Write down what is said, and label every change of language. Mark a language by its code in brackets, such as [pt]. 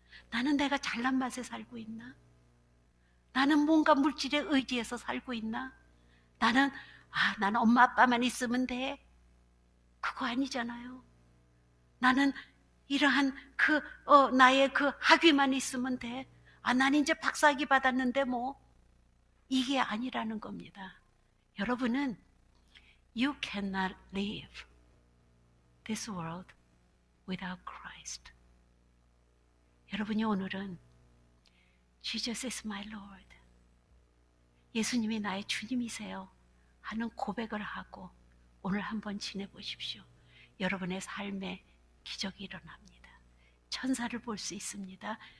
[ko] 나는 내가 잘난 맛에 살고 있나? 나는 뭔가 물질에 의지해서 살고 있나? 나는 엄마 아빠만 있으면 돼. 그거 아니잖아요. 나는 이러한 나의 그 학위만 있으면 돼. 난 이제 박사학위 받았는데 뭐. 이게 아니라는 겁니다. 여러분은 [en] You cannot live this world without Christ. [ko] 여러분이 오늘은 [en] Jesus is my Lord, [ko] 예수님이 나의 주님이세요 하는 고백을 하고 오늘 한번 지내보십시오. 여러분의 삶에 기적이 일어납니다. 천사를 볼 수 있습니다.